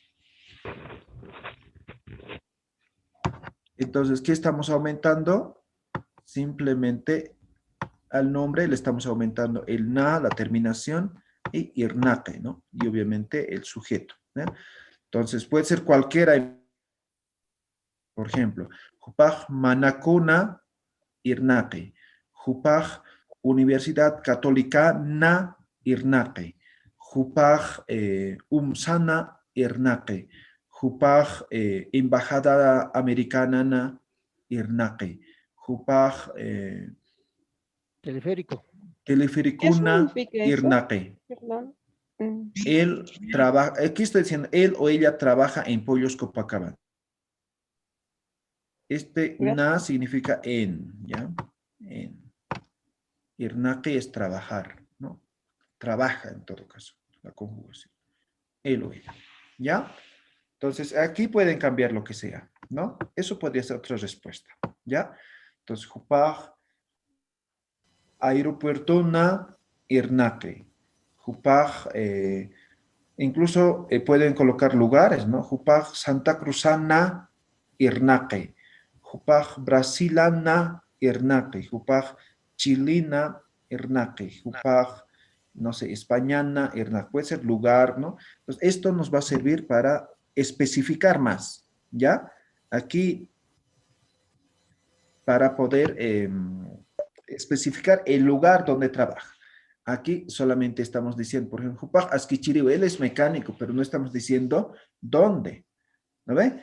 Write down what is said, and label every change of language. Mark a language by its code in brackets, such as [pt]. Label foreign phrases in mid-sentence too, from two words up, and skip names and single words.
[es] Entonces, ¿qué estamos aumentando? Simplemente al nombre le estamos aumentando el na, la terminación, y Irnaqi, ¿no? Y obviamente el sujeto, ¿no? Entonces, puede ser cualquiera. Por ejemplo, [ay] Jupaj Manacuna Irnaqi. Jupaj Universidad Católica na Irnaqi. Jupaj Umsana Irnaqi. Jupaj Embajada Americana na Irnaqi. Jupaj Telefericuna Irnaqi. [es] Él trabaja, aquí estoy diciendo, él o ella trabaja en Pollos Copacabana. Na significa en, ¿ya? En. Irnaqi es trabajar, ¿no? Trabaja en todo caso, la conjugación. Él o ella, ¿ya? Entonces, aquí pueden cambiar lo que sea, ¿no? Eso podría ser otra respuesta, ¿ya? Entonces, [ay] Jupaj, aeropuerto na Irnaqi. Jupaj, [es] incluso pueden colocar lugares, ¿no? [ay] Jupaj, Santa Cruzana Irnaqi. Jupaj Brasilana Irnaqi, Jupaj Chilina Irnaqi, Jupaj, [es] no sé, [ay] Españana, Irnaq, [es] puede ser lugar, ¿no? Entonces, esto nos va a servir para especificar más, ¿ya? Aquí, para poder especificar el lugar donde trabaja. Aquí solamente estamos diciendo, por ejemplo, [ay] Jupaj Asquichiriu, [es] él es mecánico, pero no estamos diciendo dónde, ¿no ve?